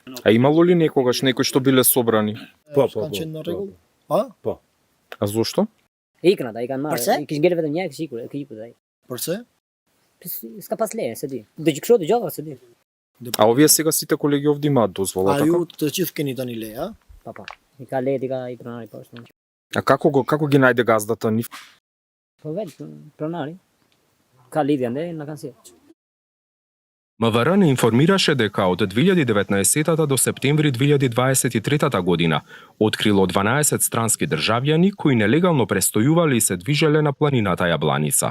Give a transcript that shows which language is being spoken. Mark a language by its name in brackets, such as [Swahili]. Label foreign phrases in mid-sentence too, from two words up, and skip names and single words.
[Macedonian] А имало ли некогаш некои што биле собрани? Сканчен на регул. А? А зошто? [Albanian] Përse? Përse? [Macedonian] А овие сега сите колеги овде имаат дозвола, А така? [Albanian] ju të gjithë keni tani leja? [Macedonian] А како ги најде газдата нив? МВР не информираше дека од 2019 до септември 2023 година открило 12 странски државјани кои нелегално престојувале и се движеле на планината Јабланица.